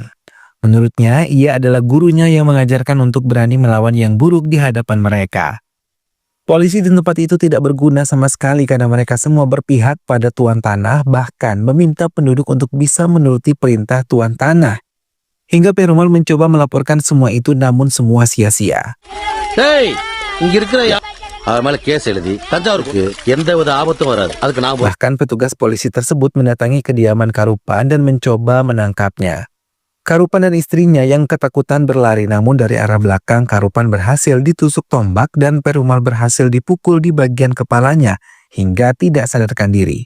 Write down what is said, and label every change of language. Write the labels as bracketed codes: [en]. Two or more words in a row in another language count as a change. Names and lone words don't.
[id] Menurutnya, ia adalah gurunya yang mengajarkan untuk berani melawan yang buruk di hadapan mereka. Polisi di tempat itu tidak berguna sama sekali karena mereka semua berpihak pada tuan tanah, bahkan meminta penduduk untuk bisa menuruti perintah tuan tanah. Hingga Perumal mencoba melaporkan semua itu, namun semua sia-sia. [ta] டேய் இங்க இருக்கிற அவர் மேல கேஸ் எழுதி தஞ்சாவூருக்கு எந்தவித ஆபத்தும் வராது. அதுக்கு நான் [id] Bahkan petugas polisi tersebut mendatangi kediaman Karupan dan mencoba menangkapnya. Karupan dan istrinya yang ketakutan berlari, namun dari arah belakang Karupan berhasil ditusuk tombak dan Perumal berhasil dipukul di bagian kepalanya hingga tidak sadarkan diri.